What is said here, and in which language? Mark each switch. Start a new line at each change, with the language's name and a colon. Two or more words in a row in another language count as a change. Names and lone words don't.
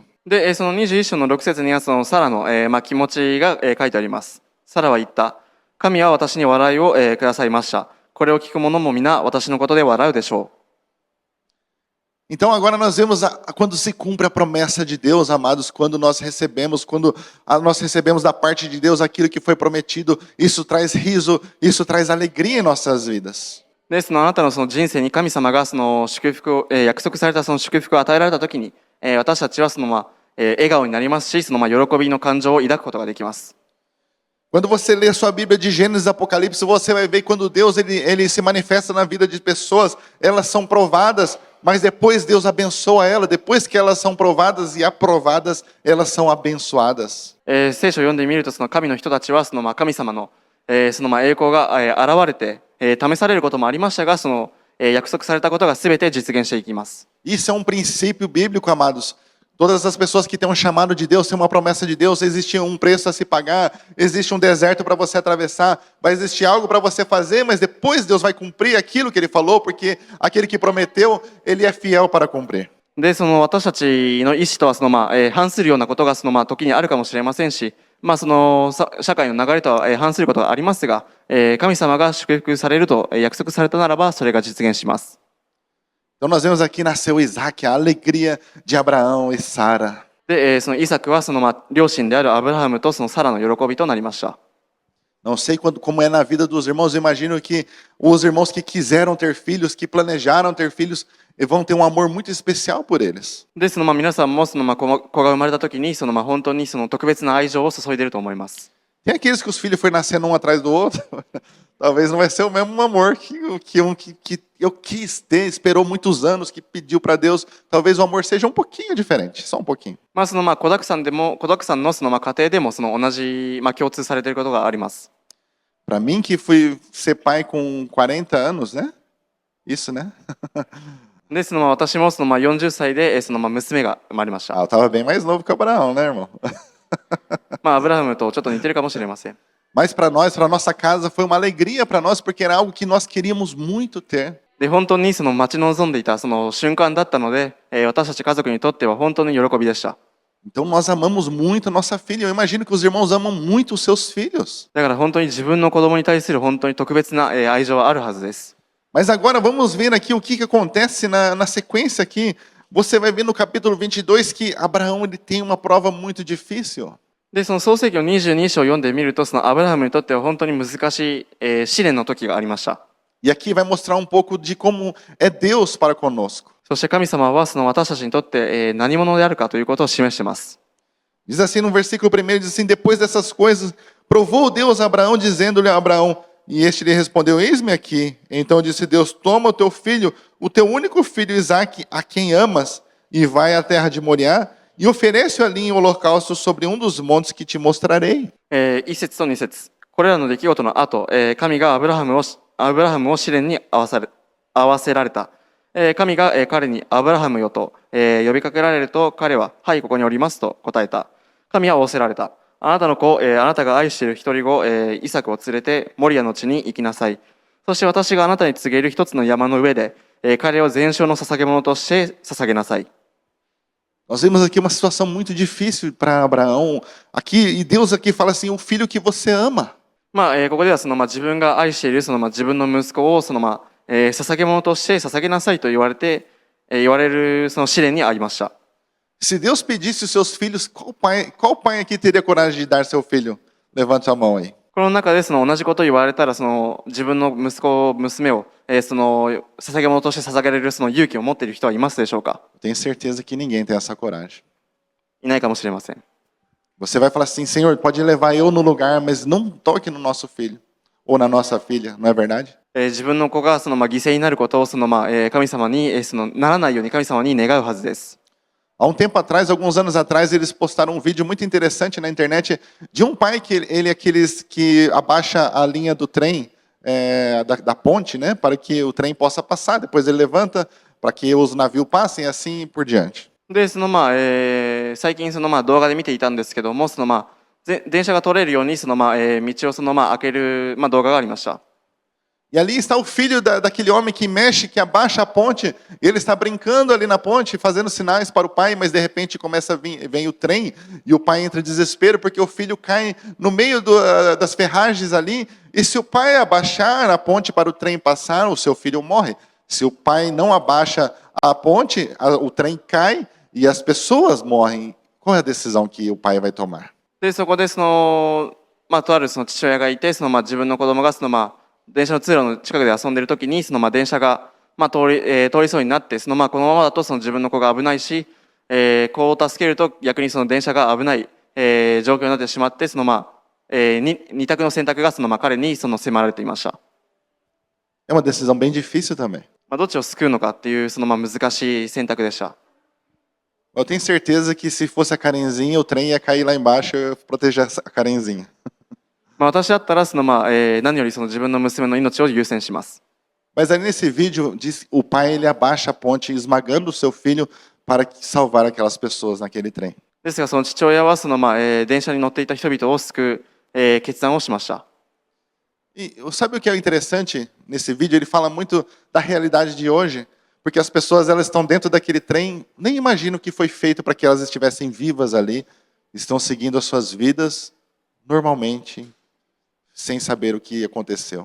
Japanese: で、その21章の6節にはそのサラの、気持ちが、書いてあります。サラは言った。神は私に笑いを、くださいました。これを聞く者も皆私のことで笑うでしょう。
Portuguese: Então agora nós vemos quando se cumpre a promessa de Deus, amados, quando nós recebemos da parte de Deus aquilo que foi prometido, isso traz riso, isso traz alegria em nossas vidas.
Japanese: で、そのあなたのその人生に神様がその祝福を、約束されたその祝福を与えられたときに、私たちはその笑顔になりますし、その喜びの感情を抱くことができます。
Portuguese: Quando você lê a sua Bíblia de Gênesis e Apocalipse, você vai ver quando Deus ele se manifesta na vida de pessoas, elas são provadas, mas depois Deus abençoa elas, depois que elas são provadas e aprovadas, elas são abençoadas.
Japanese: 聖書を読んでみると、その神の人たちはその神様の、その栄光が、現れて、試されることもありましたが、その、約束されたことがすべて実現していきます。
Portuguese: Isso é um princípio bíblico, amados. Todas as pessoas que têm um chamado de Deus, têm uma promessa de Deus, existe um preço a se pagar, existe um deserto para você atravessar, vai existir algo para você fazer, mas depois Deus vai cumprir aquilo que Ele falou, porque aquele que prometeu, Ele é fiel para cumprir.
Japanese: で、その私たちの意思とはその、反するようなことがその、時にあるかもしれませんし、その社会の流れとは、反することがありますが、神様が祝福されると、約束されたならばそれが実現します。
Portuguese: Então nós vemos aqui nasceu Isaac, a alegria de Abraão e Sara.
Japanese: で、そのイサクはその、両親であるアブラハムとそのサラの喜びとなりました。
Portuguese: Não sei como é na vida dos irmãos, eu imagino que os irmãos que quiseram ter filhos, que planejaram ter filhos, vão ter um amor muito especial por eles.
Japanese: で、その皆さんもその子が生まれた時にその本当にその特別な愛情を注いでいると思います。
Portuguese: Tem aqueles que os filhos foram nascendo um atrás do outro, talvez não vai ser o mesmo amor que eu quis ter, esperou muitos anos, que pediu para Deus, talvez o amor seja um pouquinho diferente, só um pouquinho.
Japanese: その子だくさんのその家庭でもその同じ共通されていることがあります。
Portuguese: Para mim que fui ser pai com 40 anos, né? Isso, né?
Japanese: で、その私もその40歳でその娘が生まれました。
Portuguese: Eu estava bem mais novo que Abraão, né, irmão?
Japanese: アブラハムとちょっと似てるかもしれません。
Portuguese: Mas para nós, para nossa casa, foi uma alegria para nós, porque era algo que nós queríamos muito ter.
Japanese: で、本当にその待ち望んでいたその瞬間だったので、私たち家族にとっては本当に喜びでした。
Portuguese: Então nós amamos muito a nossa filha. Eu imagino que os irmãos amam muito os seus filhos.
Japanese: だから本当に自分の子供に対する本当に特別な愛情はあるはずです。
Portuguese: Mas agora vamos ver aqui o que acontece na sequência aqui. Você vai ver no capítulo 22 que Abraão ele tem uma prova muito difícil.
Japanese: で、その創世記の22章を読んでみると、そのアブラハムにとっては本当に難しい、試練の時がありました。
Portuguese: E aqui vai mostrar um pouco de como é Deus para conosco.
Japanese: そして神様はその私たちにとって、何者であるかということを示しています。
Portuguese: Diz assim no versículo 1, diz assim: depois dessas coisas, provou Deus a Abraão, dizendo-lhe a Abraão, e este lhe respondeu: eis-me aqui. Então disse Deus: toma o teu filho, o teu único filho Isaque, a quem amas, e vai à terra de Moriá, e oferece-o ali em holocausto sobre um dos montes que te mostrarei.
Japanese: 1 節と2節。これらの出来事の後、神がアブラハムを試練に合わせられた。神が彼にアブラハムよと呼びかけられると、彼ははいここにおりますと答えた。神は仰せられた。あなたの子、あなたが愛している一人子、イサクを連れてモリアの地に行きなさい。そして私があなたに告げる一つの山の上で、彼を全焼の捧げ物として捧げなさい。
Portuguese: Nós vemos aqui uma situação muito difícil para Abraão. Aqui, e Deus aqui fala assim: o filho que você ama.
Japanese: ここでは自分が愛している自分の息子を捧げ物として捧げなさいと言われるその試練にありました。
Portuguese: Se Deus pedisse os seus filhos, qual pai aqui teria coragem de dar seu filho? Levante sua mão aí.
Japanese: この中で同じことを言われたら自分の息子娘を捧げ物として捧げられる勇気を持っている人はいますでしょうか？
Portuguese: Tenho certeza que ninguém tem essa coragem.
Japanese: いないかもしれません。
Portuguese: Você vai falar assim, Senhor, pode levar eu no lugar, mas não toque no nosso filho ou na nossa filha, não é verdade?
Japanese: 自分の子が犠牲になることを神様にならないように神様に願うはずです。
Portuguese: Há um tempo atrás, alguns anos atrás, eles postaram um vídeo muito interessante na internet de um pai que ele é aqueles que abaixa a linha do trem, da ponte, né, para que o trem possa passar. Depois ele levanta para que os navios passem, assim por diante.
Japanese: で最近動画で見ていたんですけども電車が通れるように道を開ける動画がありました。
Portuguese: E ali está o filho daquele homem que mexe, que abaixa a ponte, e ele está brincando ali na ponte, fazendo sinais para o pai, mas de repente vem o trem, e o pai entra em desespero, porque o filho cai no meio das ferragens ali, e se o pai abaixar a ponte para o trem passar, o seu filho morre. Se o pai não abaixa a ponte, o trem cai, e as pessoas morrem. Qual é a decisão que o pai vai tomar?
Japanese: でそこでとある父親がいて自分の子供が電車の通路の近くで遊んでいる時に電車が通りそうになってこのままだと自分の子が危ないし子を助けると逆に電車が危ない、状況になってしまって二択の選択が彼に迫られていました。
Portuguese: É uma decisão bem difícil também.
Japanese: どっちを救うのかっていう難しい選択でした。
Portuguese: Eu tenho certeza que se fosse a Karenzinha, o trem ia cair lá embaixo e eu ia proteger a Karenzinha.
Japanese: 私だったら何より自分の娘の命を優先します。
Portuguese: Mas aí nesse vídeo diz o pai ele abaixa a ponte esmagando o seu filho para salvar aquelas pessoas naquele trem.
Japanese: ですが父親は電車に乗っていた人々を救う、決断をしました。
Portuguese: E sabe o que é interessante nesse vídeo? Ele fala muito da realidade de hoje, porque as pessoas elas estão dentro daquele trem, nem imaginam o que foi feito para que elas estivessem vivas ali, estão seguindo as suas vidas normalmente, sem saber o que aconteceu.